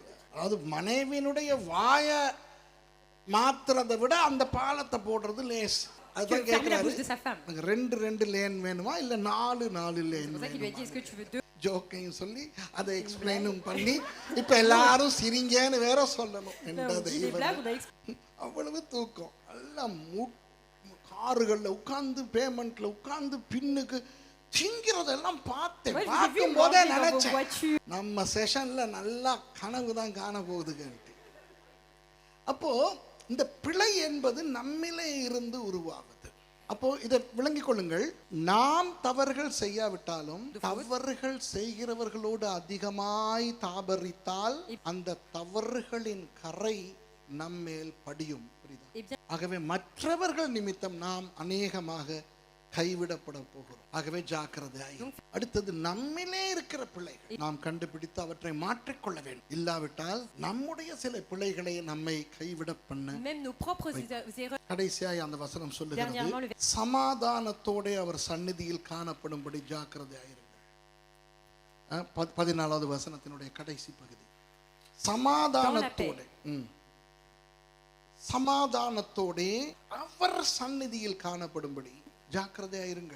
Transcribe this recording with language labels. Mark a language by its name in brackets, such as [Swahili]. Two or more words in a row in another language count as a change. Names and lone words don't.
[Tamil] அதாவது மனைவியினுடைய வாய மாத்துறதை விட அந்த பாலத்தை போடுறது லேஸ். அதுதான் கேட்கிறாரு, 2 லேன் வேணுமா இல்ல 4 லேன் வேணுமா? ஜோக்கையும் சொல்லி அதை எக்ஸ்பிளைனும் பண்ணி இப்ப எல்லாரும் சிரிங்கன்னு வேற சொல்லணும் [French] On [Tamil] என்ற [French] dit des blagues, on a [Tamil] அவ்வளவு தூக்கம் எல்லாம் காருகள்ல உட்கார்ந்து பேமெண்ட்ல உட்கார்ந்து பின்னுக்கு திங்கிறதெல்லாம் பார்த்தேன். [French] Moi, je vous ai vu [Tamil] பார்க்கும் போதே [French] manger dans vos [Tamil] நினைச்சேன் [French] voitures. [Tamil] நம்ம செஷன்ல நல்லா கனவு தான் காண போகுதுன்ட்டு. அப்போ இந்த பிழை என்பது நம்மிலே இருந்து உருவாகுது. அப்போ இதை விளங்கிக் கொள்ளுங்கள். நாம் தவறுகள் செய்யாவிட்டாலும் தவறுகள் செய்கிறவர்களோடு அதிகமாய் தாபரித்தால் அந்த தவறுகளின் கரை நம்மேல் படியும். ஆகவே மற்றவர்கள் நிமித்தம் நாம் அநேகமாக கைவிடப்பட போகிறோம். ஆகவே ஜாக்கிரதையாய். அடுத்தது நம்மிலே இருக்கிற பிழைகள் நாம் கண்டுபிடித்து அவற்றை மாற்றிக்கொள்ள வேண்டும். இல்லாவிட்டால் நம்முடைய சில பிழைகளை நம்மை கைவிட பண்ண. [French] Même nos propres erreurs. [Tamil] கடைசியாய் அந்த வசனம் சொல்லுகிறது, சமாதானத்தோட அவர் சந்நிதியில் காணப்படும்படி ஜாக்கிரதையாயிருங்கள். 14வது வசனத்தினுடைய கடைசி பகுதி. சமாதானத்தோட சமாதானத்தோட அவர் சந்நிதியில் காணப்படும்படி ஜாக்கிரதையாயிருங்கள்.